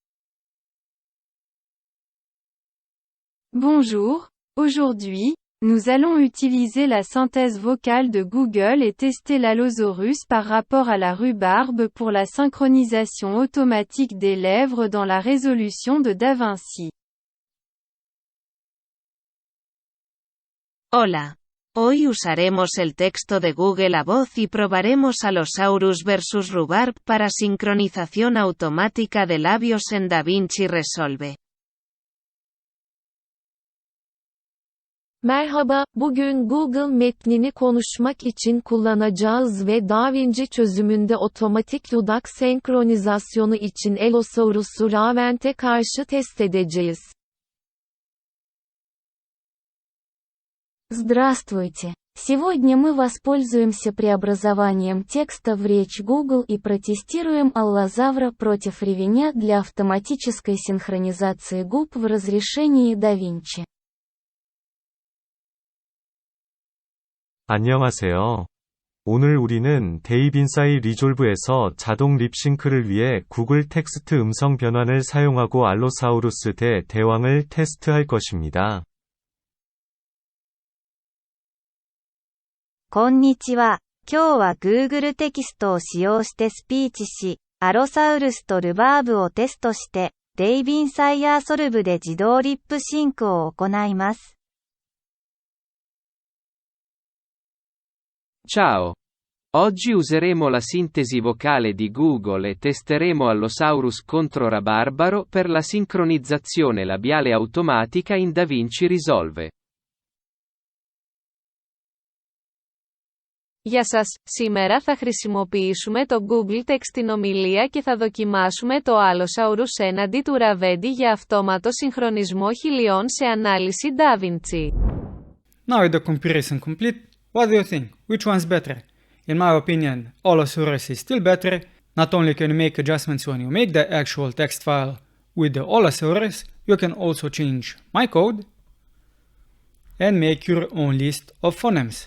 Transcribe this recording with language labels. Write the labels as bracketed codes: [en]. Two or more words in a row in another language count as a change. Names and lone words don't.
[fr] Bonjour, aujourd'hui, nous allons utiliser la synthèse vocale de Google et tester l'Allosaurus par rapport à la Rhubarb pour la synchronisation automatique des lèvres dans la résolution de DaVinci. [es] Hola. Hoy usaremos el texto de Google a voz y probaremos Allosaurus vs Rhubarb para sincronización automática de labios en DaVinci Resolve. [tr] Merhaba, bugün Google metnini konuşmak için kullanacağız ve DaVinci çözümünde otomatik dudak senkronizasyonu için Allosaurus Rhubarb karşı test edeceğiz. [ru] Здравствуйте! Сегодня мы воспользуемся преобразованием текста в речь Google и протестируем Allosaurus против ревеня для автоматической синхронизации губ в разрешении DaVinci. [ko] 안녕하세요. 오늘 우리는 DaVinci Resolve에서 자동 립싱크를 위해 구글 텍스트 음성 변환을 사용하고 알로사우루스 대 대왕을 테스트할 것입니다. [ja] こんにちは。今日は Google テキストを使用してスピーチし、アロサウルスとルバーブをテストして、DaVinci Resolveで自動リップシンクを行います。 [it] Ciao! Oggi useremo la sintesi vocale di Google e testeremo Allosaurus contro Rhubarb per la sincronizzazione labiale automatica in DaVinci Resolve. [el] Γεια σας, σήμερα θα χρησιμοποιήσουμε το Google Text στην ομιλία και θα δοκιμάσουμε το Allosaurus έναντι του Rhubarb για αυτόματο συγχρονισμό χιλιών σε ανάλυση DaVinci. [en] Now with the comparison complete, what do you think? Which one's better? In my opinion, Allosaurus is still better. Not only can you make adjustments when you make the actual text file with the Allosaurus, you can also change my code and make your own list of phonemes.